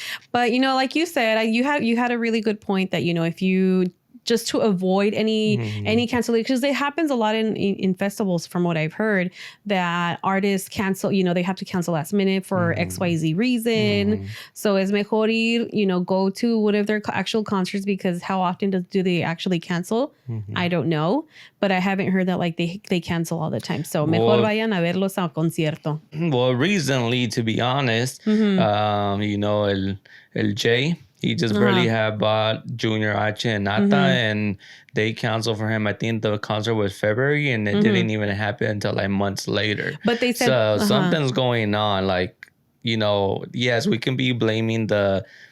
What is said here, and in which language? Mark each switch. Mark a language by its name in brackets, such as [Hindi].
[English] But, you know, like you said, you had a really good point that, you know, if you just to avoid any cancellation, because it happens a lot in festivals from what I've heard, that artists cancel, you know, they have to cancel last minute for XYZ reason. So it's [Spanish] mejor ir, [English] you know, go to one of their actual concerts, because how often do they actually cancel? I don't know, but I haven't heard that like they cancel all the time. So [Spanish] mejor vayan a verlos a concierto. [English] Well, recently, to be honest, you know, El J, he just barely had bought Junior H and Nata, and they canceled for him. I think the concert was February, and it didn't even happen until like months later. But they said... So something's going on. Like, you know, yes, we can be blaming the...